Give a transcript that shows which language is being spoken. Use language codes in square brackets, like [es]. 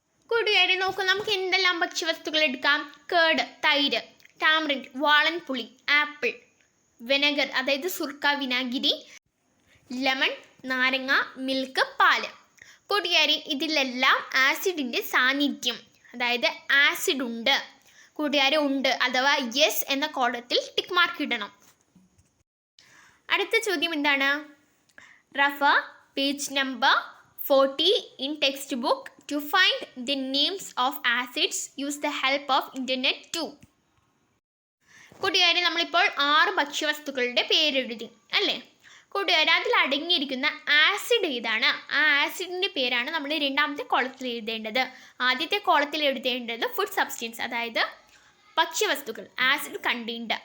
[ml] കൂട്ടുകാരെ നോക്കൂ, നമുക്ക് എന്തെല്ലാം ഭക്ഷ്യവസ്തുക്കൾ എടുക്കാം? കേട്, തൈര്, ടാമറിൻഡ്, വാളൻപുളി, ആപ്പിൾ, വിനെഗർ അതായത് സുർക്ക, വിനാഗിരി, ലെമൺ, നാരങ്ങ, മിൽക്ക്, പാല്. കൂട്ടുകാരി, ഇതിലെല്ലാം ആസിഡിൻ്റെ സാന്നിധ്യം, അതായത് ആസിഡ് ഉണ്ട്. കൂട്ടുകാരെ, ഉണ്ട് അഥവാ യെസ് എന്ന കോളത്തിൽ ടിക്ക് മാർക്ക് ഇടണം. അടുത്ത ചോദ്യം എന്താണ്? [en] Refer page number 40 in textbook to find the names of acids. Use the help of internet too. [ml] കൂട്ടുകാരെ, നമ്മളിപ്പോൾ 6 ഭക്ഷ്യവസ്തുക്കളുടെ പേരെഴുതി അല്ലേ? കൂട്ടുകാരെ, അതിൽ അടങ്ങിയിരിക്കുന്ന ആസിഡ് ഏതാണ്? ആ ആസിഡിൻ്റെ പേരാണ് നമ്മൾ രണ്ടാമത്തെ കോളത്തിൽ എഴുതേണ്ടത്. ആദ്യത്തെ കോളത്തിൽ എഴുതേണ്ടത് ഫുഡ് സബ്സ്റ്റൻസ്, അതായത് ഭക്ഷ്യവസ്തുക്കൾ, [en] Acid contained.